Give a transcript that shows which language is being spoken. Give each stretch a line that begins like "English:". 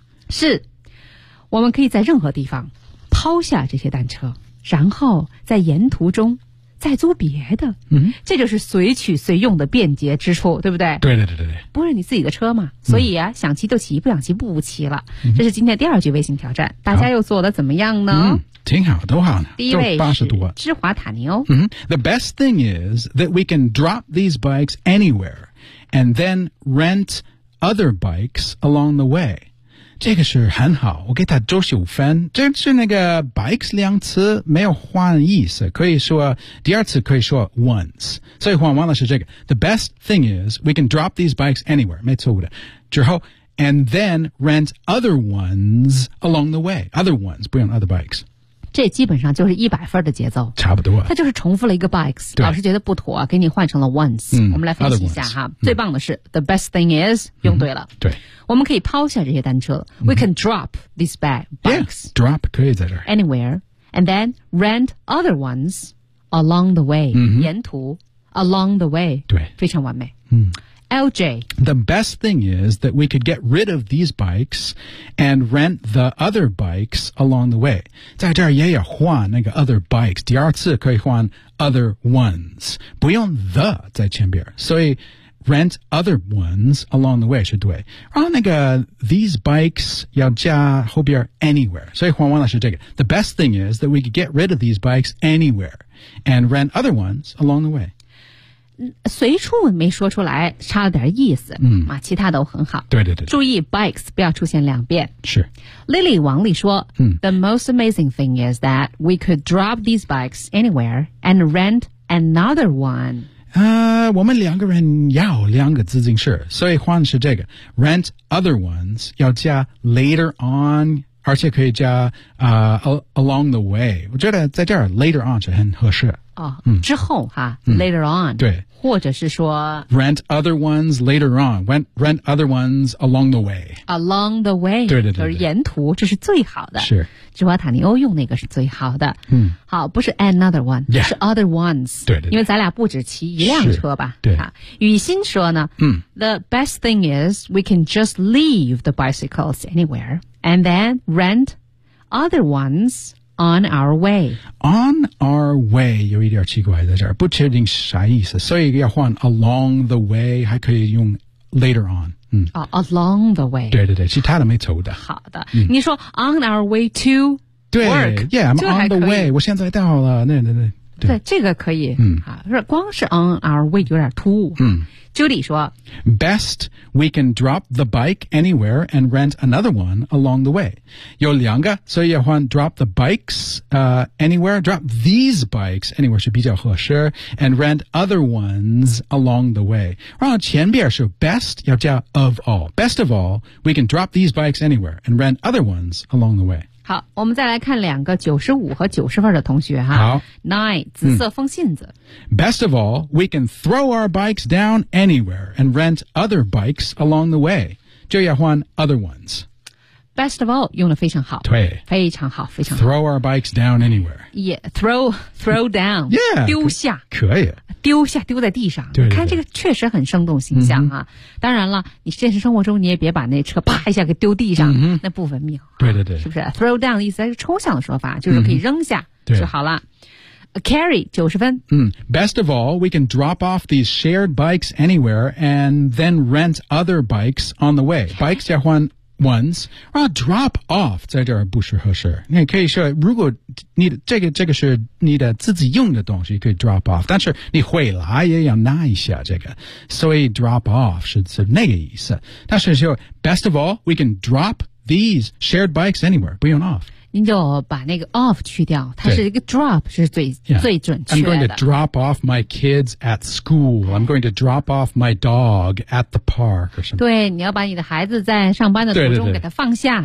Chinese: 是我们可以在任何地方抛下这些单车然后在沿途中再租别的，这就是随取随用的便捷之处，对不对？对对对对对。不是你自己的车嘛，所以啊，想骑就骑，不想骑不骑了。这是今天第二句微信挑战，大家又做的怎么样呢？挺好，都好呢。第一位是 80多，芝华塔尼欧。
English: The best thing is that we can drop these bikes anywhere. and then rent other bikes along the way.
Chinese: 这个是很好，我给他九十五分。这是那个 bikes 两次没有换意思，可以说第二次可以说 once。所以换完了是这个。
English: The best thing is we can drop these bikes anywhere.
Chinese: 没错误的。
English: 之后 and then rent other ones along the way. Other ones
Chinese: 不用
English: other bikes。
Chinese: 这基本上就是一百分的节奏，差不多。他就是重复了一个 bikes， 老师觉得不妥，给你换成了 once。我们来分析一下哈。最棒的是
English: the best thing is
Chinese: 用对了。对，我们可以抛下这些单车。
English: We can drop these bikes. Yeah, drop
Chinese: 可以在这儿
English: anywhere, and then rent other ones along the way.
Chinese: 沿途
English: along the way.
Chinese: 对，非常完美。LJ,
English: the best thing is that we could get rid of these bikes and rent the other bikes along the way.
Chinese: 在这儿也有换那个
English: other bikes,
Chinese: 第二次可以换
English: other ones,
Chinese: 不用 the 在前边。所以
English: rent other ones along the way
Chinese: 是对。然后那个
English: these bikes
Chinese: 要加后边 anywhere, 所以换完了是这个。
English: The best thing is that we could get rid of these bikes anywhere and rent other ones along the way.
Chinese: 随处没说出来，差了点意思。其他都很好。对对对，注意 bikes 不要出现两遍。是
English: Lily 王丽说，The most amazing thing is that we could drop these bikes anywhere and rent another one.
Chinese: 我们两个人要两个自行车，所以换是这个
English: rent other ones
Chinese: 要加
English: later on，
Chinese: 而且可以加
English: along the way。
Chinese: 我觉得在这儿
English: later on
Chinese: 是很合适。之后哈
English: later on,
Chinese: 对，或者是说
English: rent other ones later on, rent other ones along the way. Along the way,
Chinese: 对对 对, 对，就是沿途，这是最好的。是，芝华塔尼欧用那个是最好的。好，不是
English: another one, yeah, 是 other ones.
Chinese: 对对对，因为咱俩不止骑一辆车吧。对。
English: 雨欣说呢，The best thing is we can just leave the bicycles anywhere and then rent other ones. On our way. On our way,
Chinese: 有一点奇怪在这儿，不确定啥意思，所以要换
English: along the way,
Chinese: 还可以用
English: later on. Along the way.
Chinese: 对对对，其他的没错的。好的，你说
English: on our way to work. 对 yeah, I'm on the way,
Chinese: 我现在到了，对对对。对，这个可以。光是
English: on our way
Chinese: 有点突兀。Judy 说
English: Best, we can drop the bike anywhere and rent another one along the way.
Chinese: 有两个，所以要换
English: drop the bikes anywhere,
Chinese: drop these bikes anywhere 是比较合适
English: and rent other ones along the way.
Chinese: 然后前边是
English: best,
Chinese: 要加
English: of all. Best of all, we can drop these bikes anywhere and rent other ones along the way.
Chinese: 好，我们再来看两个95和90分的同学哈。好 ,9, 紫色风信子。
English: Best of all, we can throw our bikes down anywhere and rent other bikes along the way.
Chinese: 就要换
English: other ones. Best of all,
Chinese: 用得非常好。对。非常好，非常好。
English: Throw our bikes down anywhere. Yeah, throw down. yeah.
Chinese: 丢下。可以。丢下，丢在地上。对, 对, 对。看这个确实很生动形象哈。当然了，你现实生活中你也别把那车啪一下给丢地上，那不文明。对对对。是不是 ?
English: throw down
Chinese: 的意思还是抽象的说法，就是可以扔下就好了。 Carry 90分。
English: Best of all, we can drop off these shared bikes anywhere and then rent other bikes on the way.
Chinese: Bikes 要换 ones, 然后
English: drop off
Chinese: 在这儿不是合适。你可以说如果你这个是你的自己用的东西可以
English: drop off,
Chinese: 但是你回来也要拿一下这个。所以
English: drop off
Chinese: 是那个意思。但是说
English: best of all, we can drop these shared bikes anywhere,
Chinese: 不用
English: off.
Chinese: 你就把那个 off 去掉，它是一个 drop 是最、
English: yeah.
Chinese: 最准确的。
English: I'm going to drop off my kids at school. I'm going to drop off my dog at the park.
Chinese: 对，你要把你的孩子在上班的途中给他放下，